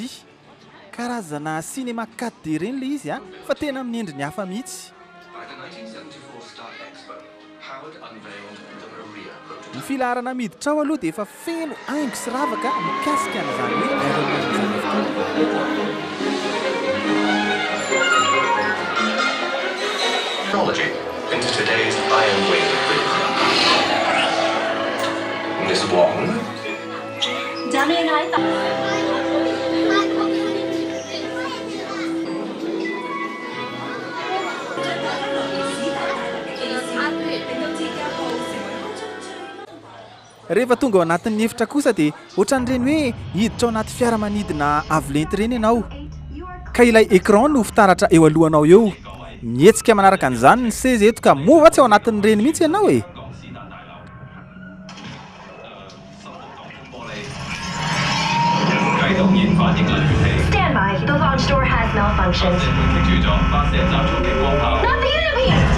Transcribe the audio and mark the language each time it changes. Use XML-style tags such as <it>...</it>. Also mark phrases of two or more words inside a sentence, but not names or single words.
<mg>Karazana cinéma 4D reny le izy fa tena amin'ny endriny hafa mihitsy. Ny filaharana miditra ao aloha dia efa feno haingo sy ravaka mikasika an'izany hoe Iron Man izany</mg> <en>Technology into today's Iron Wing group. Miss Wong. Johnny and I thought.</en> <mg>Rehefa tonga ao anatin'ny efitra kosa dia ohatran'ireny hoe hiditra ao anaty fiaramanidina avolenta ireny ianao. Ka ilay écran no fitaratra eo alohanao eo. Mihetsika manaraka an'izany ny seza eto ka mova tsy ao anatin'ireny mihitsy ianao e.</mg> <en>Stand by. The launch door has malfunctioned. Not the enemy!</en>